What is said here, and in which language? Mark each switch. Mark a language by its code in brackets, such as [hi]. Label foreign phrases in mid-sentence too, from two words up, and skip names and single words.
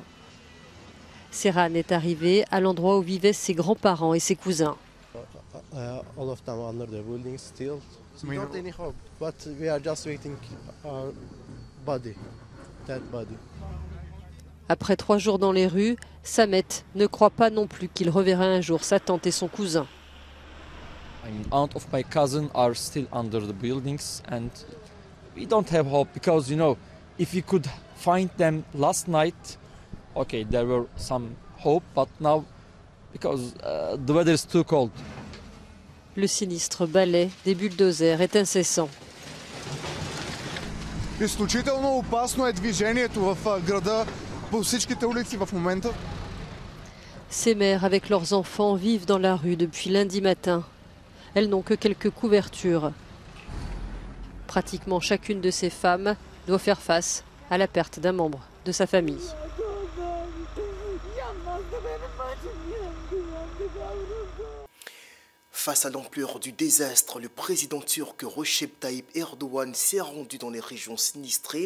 [fr] Serhan est arrivé à l'endroit où vivaient ses grands-parents et ses cousins. Après 3 jours dans les rues, Samet ne croit pas non plus qu'il reverra un jour sa tante et son cousin. [en] Aunt of my cousin are still under the buildings and we don't have hope because, you know, if we could find them last night, okay, there were some hope, but now, because the weather is too cold. [fr] Le sinistre balai des bulldozers est incessant. [bg] Изключително опасно е движението в града по всичките улици в момента. [fr] Ces mères avec leurs enfants vivent dans la rue depuis lundi matin. Elles n'ont que quelques couvertures. Pratiquement chacune de ces femmes doit faire face à la perte d'un membre de sa famille. Face à l'ampleur du désastre, le président turc Recep Tayyip Erdogan s'est rendu dans les régions sinistrées.